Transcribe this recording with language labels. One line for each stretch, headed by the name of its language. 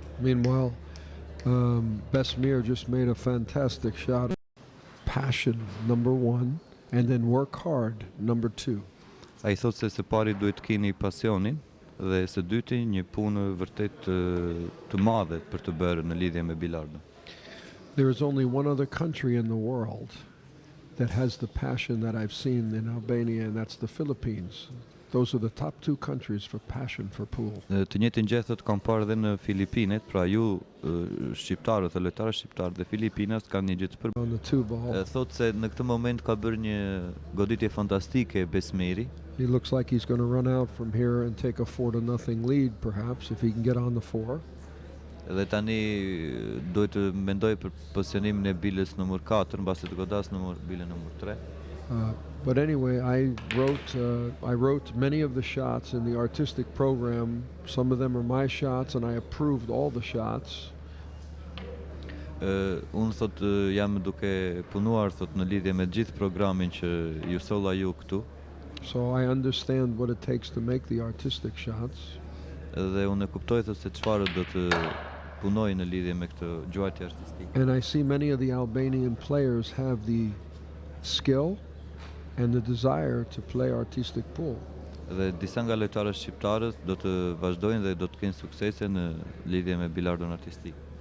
English: Meanwhile, Besmir just made a fantastic shot. Passion, number 1, and then work hard, number 2.
Albanian: Ai thotë se së pari duhet të keni pasionin dhe së dyti një punë vërtet të madhe për të bërë në lidhje me Bilardo.
English: There is only one other country in the world that has the passion that I've seen in Albania, and that's the Philippines. Those are the top 2 countries for passion for pool.
Albanian: Të njëjtën gjë thotë kam parë edhe në Filipinet, pra ju shqiptarët, lojtarët shqiptarë dhe Filipinas kanë një gjë të
English: On the 2-ball.
Albanian: Thotë se në këtë moment ka bërë një goditje fantastike Besmiri.
English: He looks like he's going to run out from here and take a 4-0 lead, perhaps, if he can get on the 4.
Albanian: Dhe tani duhet të mendoj për pozicionimin e bilës numër 4 mbasi të godas bilën numër 3.
English: But anyway, I wrote many of the shots in the artistic program. Some of them are my shots, and I approved all the shots.
Albanian: Unë thot jam duke punuar thot në lidhje me gjithë programin që ju solla ju këtu.
English: So I understand what it takes to make the artistic shots.
Albanian: Dhe unë e kuptoj thot se çfarë do të punoj në lidhje me këtë gjuajtje artistike.
English: And I see many of the Albanian players have the skill and the desire to play artistic pool.
Albanian: Dhe disa nga lojtarët shqiptarët do të vazhdojnë dhe do të kenë suksese në lidhje me bilardon artistik.